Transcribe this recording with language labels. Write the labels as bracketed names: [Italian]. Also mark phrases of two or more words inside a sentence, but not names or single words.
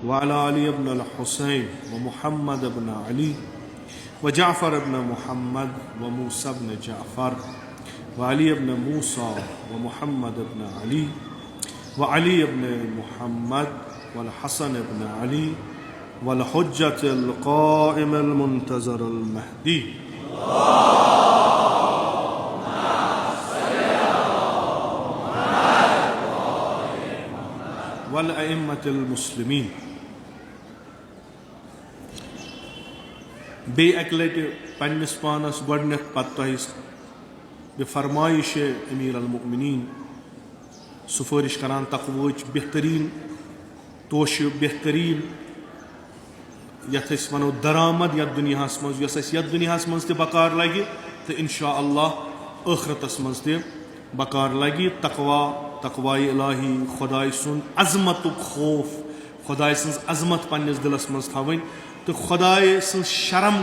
[Arabic] وعلى علي بن الحسين ومحمد بن علي وجعفر بن محمد وموسى بن جعفر وعلي بن موسى ومحمد بن علي وعلي بن محمد والحسن بن علي والحجة القائم المنتظر المهدي والأئمة المسلمين. [Kashmiri] बे एक लटि पन्निस पानस गोडनेथ पत्तः बे फरमाइश [Arabic] أمير المؤمنين [Kashmiri] सुफारिश करान तकवच बेहतरीन तोश बेहतरीन यथ वनो दरामद यथ दुनियास मज यथ दुनियास मज ते बकार लगे तो इंशा अल्लाह आखरतस मज ते बकार लगे तकवा तकवाए इलाही खुदाय सुन अजमत खौफ खुदाय सुन अजमत पन्निस दिलस मज थवन तो खुदाय सुन शर्म